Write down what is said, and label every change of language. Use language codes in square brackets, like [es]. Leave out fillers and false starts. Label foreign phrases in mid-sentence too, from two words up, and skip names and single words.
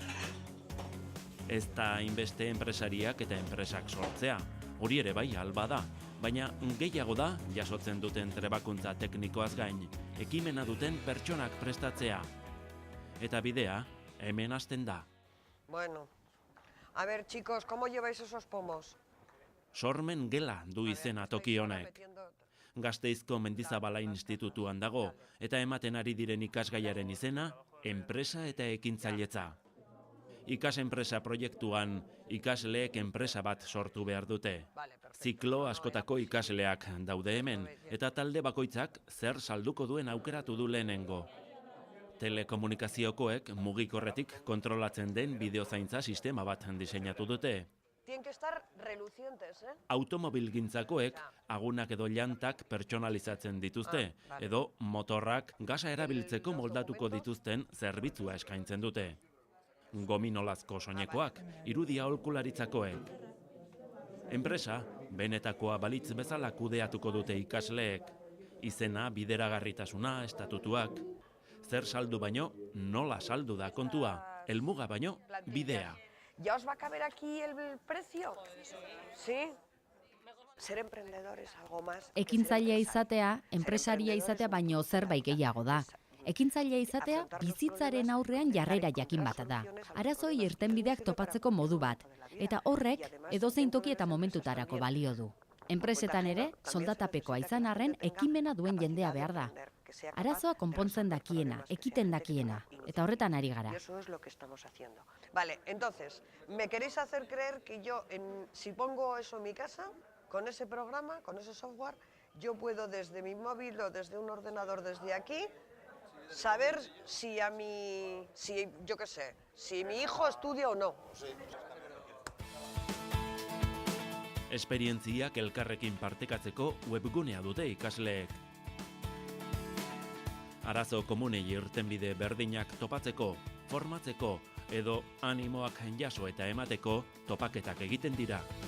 [eu] Ez da hainbeste enpresariak eta enpresak sortzea, hori ere bai alba da, baina gehiago da jasotzen duten trebakuntza teknikoaz gain, ekimena duten pertsonak prestatzea. Eta bidea, hemen hasten da. [es] Bueno, a ver chicos, ¿cómo lleváis esos pomos? [eu] Sormen gela du izena toki honek. Gasteizko Mendizabala Institutuan dago, eta ematen ari diren ikasgaiaren izena, enpresa eta ekintzailetza. Ikas-enpresa proiektuan ikasleek enpresa bat sortu behar dute. Ziklo askotako ikasleak daude hemen, eta talde bakoitzak zer salduko duen aukeratu du lehenengo. Telekomunikaziokoek mugikorretik kontrolatzen den bideozaintza sistema bat diseinatu dute. [es] Tienen que estar relucientes, [eu] Automobilgintzakoek agunak edo llantak pertsonalizatzen dituzte, edo motorrak gasa erabiltzeko moldatuko dituzten zerbitzua eskaintzen dute. Gominolazko soinekoak, irudia aholkularitzakoek. Enpresa, benetakoa balitz bezala kudeatuko dute ikasleek. Izena, bideragarritasuna, estatutuak. Zer saldu baino, nola saldu da kontua. Helmuga baino, bidea. [es] ¿Ya os va a caber aquí el precio? ¿Sí? Ser emprendedores algo más. [eu] Ekintzailea izatea, enpresaria izatea baino zerbait gehiago da. Ekintzailea izatea bizitzaren aurrean jarrera jakin bat da. Arazoi irtenbideak topatzeko modu bat, eta horrek edozein toki eta momentutarako balio du. Enpresetan ere, soldatapekoa izan arren ekimena duen jendea behar da. Arazoa konpontzen dakiena, ekiten dakiena, eta horretan ari gara. [es] Eso es lo que estamos haciendo. Vale, entonces, ¿me queréis hacer creer que yo, si pongo eso en mi casa, con ese programa, con ese software, yo puedo desde mi móvil o desde un ordenador desde aquí, saber si yo qué sé, si mi hijo estudia o no? [eu] Esperientziak elkarrekin partekatzeko webgunea dute ikasleek. Arazo komunei irtenbide berdinak topatzeko, formatzeko edo animoak jaso eta emateko topaketak egiten dira.